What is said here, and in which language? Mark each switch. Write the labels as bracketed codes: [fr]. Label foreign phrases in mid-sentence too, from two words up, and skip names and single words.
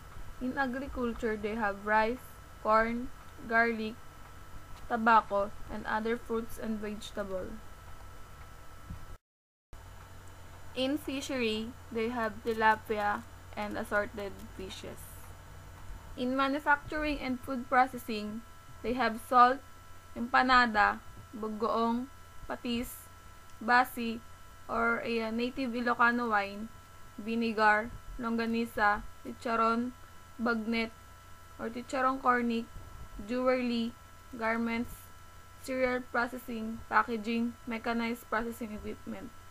[en] In agriculture, they have rice, corn, garlic, tobacco, and other fruits and vegetables. In fishery, they have tilapia and assorted fishes. In manufacturing and food processing, they have salt, empanada, bugoong, patis, basi, or a native Ilocano wine, vinegar, longganisa, chicharon, bagnet, or chicharon cornic, jewelry, garments, cereal processing, packaging, mechanized processing equipment.